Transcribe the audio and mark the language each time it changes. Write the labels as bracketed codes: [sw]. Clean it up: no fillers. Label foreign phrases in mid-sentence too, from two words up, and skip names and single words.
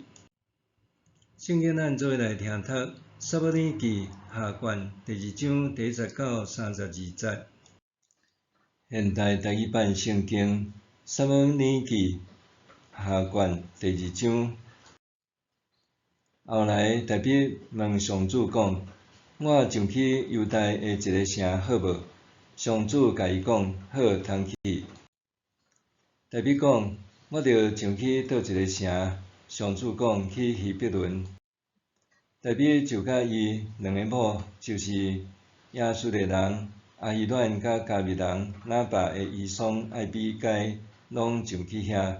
[nan] 圣经咱做来听读《撒母耳记》下卷第2章第19、32节。现代台语版圣经《撒母耳记》下卷第2章。后来大卫问上主讲：我上去犹大的一个城好无？上主甲伊讲：好，通去。大卫讲：我着上去倒一个城？上主讲：去希伯伦。大卫就甲伊2个某，就是亚述的人阿希暖甲加密人拿巴的姨孀爱比该，拢上去遐。